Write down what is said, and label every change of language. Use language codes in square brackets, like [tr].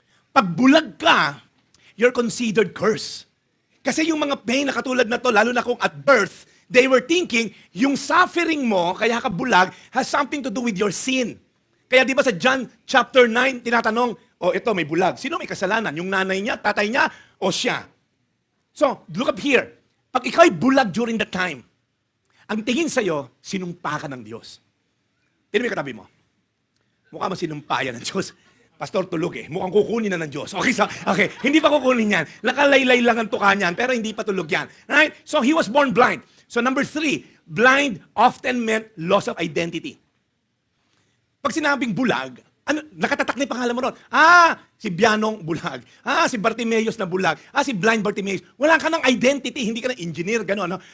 [tl] Pag bulag ka, [en] you're considered cursed. [tl] Kasi yung mga pain na katulad na to, lalo na kung at birth, [en] they were thinking, [tl] yung suffering mo, kaya ka bulag, [en] has something to do with your sin. [tl] Kaya di ba sa John chapter 9, tinatanong, ito may bulag. Sino may kasalanan? Yung nanay niya, tatay niya, o siya? [en] So, look up here. [tl] Pag ikaw ay bulag during that time, ang tingin sa'yo, sinumpa ka ng Diyos. Tingnan mo yung katabi mo. Mukha mo sinumpa yan ng Diyos. Pastor, tulog eh. Mukhang kukunin na ng Diyos. Okay, hindi pa kukunin yan. Nakalaylay lang ang tuka niyan, pero hindi pa tulog yan. [en] Right? So, he was born blind. So, number 3, blind often meant loss of identity. [tl] Pag sinabing bulag, Ano, nakatatak na yung pangalan mo ron. Si Bianong bulag. Si Bartimeus na bulag. Si Blind Bartimeus. Wala ka ng identity, hindi ka na engineer, gano'n. No?